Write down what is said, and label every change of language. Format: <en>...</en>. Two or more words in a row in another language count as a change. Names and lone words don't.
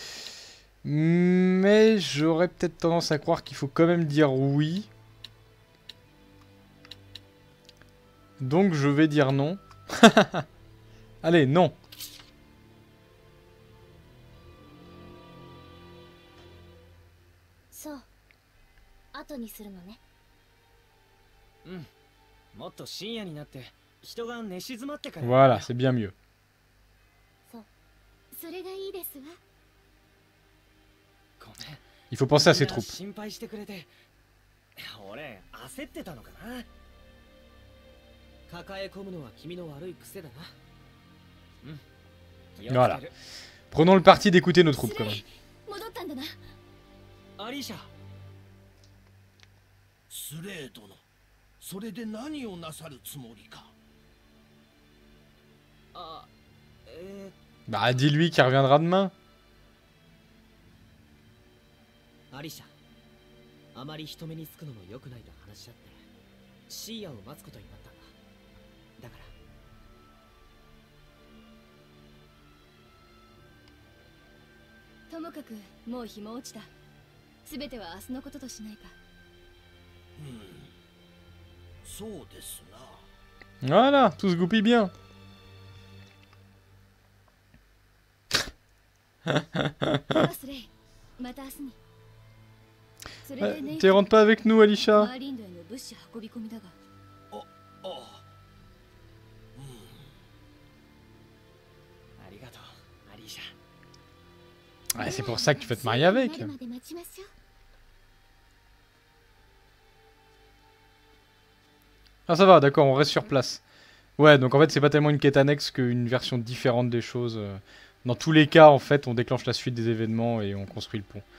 <fr>Mais j'aurais peut-être tendance à croire qu'il faut quand même dire oui. Donc je vais dire non. Allez, non. So,</fr> <ja>後にするのね。もっと深夜になって人が寝静まってから。</ja> <fr>Voilà, c'est bien mieux.</fr> <ja>それがいいですわ。ごめん。</ja> <fr>Il faut penser à ses troupes.</fr> <ja>心配してくれて。俺焦ってたのかな。抱え込むのは君の悪い癖だな。</ja> <fr>Voilà. Prenons le parti d'écouter nos troupes quand même.</fr> <ja>戻ったんだな。アリーシャ。スレー殿、それで何をなさるつもりか。あ、</ja> <fr>Bah, dis-lui qu'il reviendra demain.</fr> <ja>アリシャ、あまり人目につくのも良くないと話し合ってシーヤを待つことになったんだ。だからともかくもう日も落ちた。すべては明日のこととしないか。そうですな。</ja> <fr>Voilà, tout se goupille bien. Tu rentres pas avec nous, Alisha?</fr> <ja>あ、ありがとう、アリーシャ。</ja> <fr>Ouais, c'est pour ça que tu vas te marier avec. Ah, ça va, d'accord, on reste sur place. Ouais, donc en fait, c'est pas tellement une quête annexe qu'une version différente des choses. Dans tous les cas, en fait, on déclenche la suite des événements et on construit le pont.</fr>